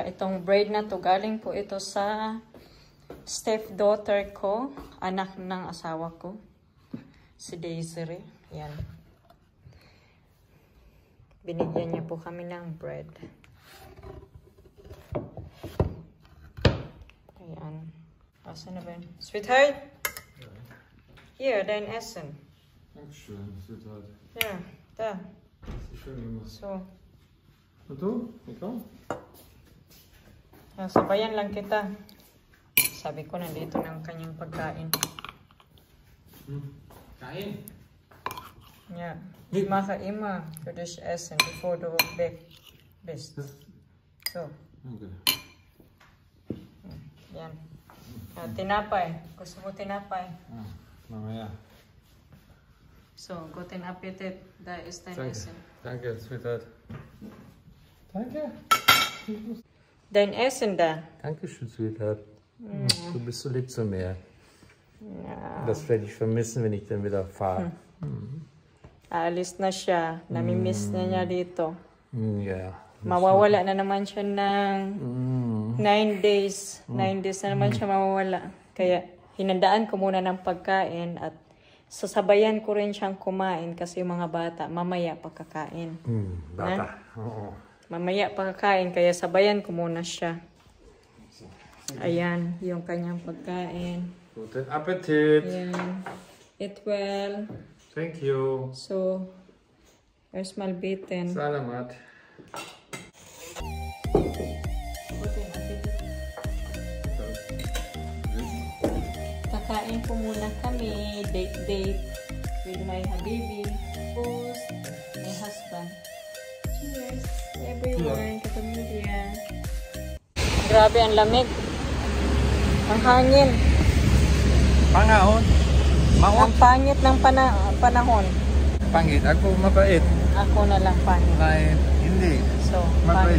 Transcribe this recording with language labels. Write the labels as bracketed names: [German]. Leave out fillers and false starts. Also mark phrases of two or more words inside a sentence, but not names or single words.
[Filipino] Itong bread na to, galing po ito sa stepdaughter ko, anak ng asawa ko, si Desiree. Yan. Binigyan niya po kami ng bread. Ayan. Asan na ba yun? Sweetheart? [German] Hier, dein Essen. Dankeschön, Sweetheart. Ja, da. Schön gemacht. So. Und du? [Filipino] Ikaw? Sabayan lang kita. Sabi ko, nandito ng kanyang pagkain. Kain? [German] Ja. Die mache immer für dich essen, bevor du weg bist. So. [English] Okay. [Filipino] Yan. Tinapay. Gusto mo tinapay? Mamaya. [German] So, guten Appetit. Da ist dein Danke. Essen. Danke, Sweetheart. Danke. Dein Essen da. Dankeschön, Sweetheart. Du bist so lieb zu mir. Ja. Das werde ich vermissen, wenn ich dann wieder fahre. [Filipino] Aalis na siya. Namimiss na niya dito. [German] Ja. [Filipino] Mawawala na naman siya ng 9 days. 9 days na naman siya mawawala. Kaya hinandaan ko muna ng pagkain at sasabayan ko rin siyang kumain kasi yung mga bata mamaya pagkakain. Bata. Oo. Mamaya pagkakain kaya sabayan ko muna siya. Ayan, yung kanyang pagkain. [German] Guten Appetit. [Filipino] Ayan. [English] Eat well. Thank you. [German] So, erstmal beten. [Filipino] Salamat. [German] Guten Appetit. [Filipino] Kain po muna kami. [English] Date with my habibi. Host, my husband. Cheers everyone, [Filipino] kapamilya. Grabe ang lamig. Ang hangin. Pangahon. Ang pangit ng panahon. Pangit. Ako mabait. Ako na lang pangit. Nein, hindi. So, Mabait.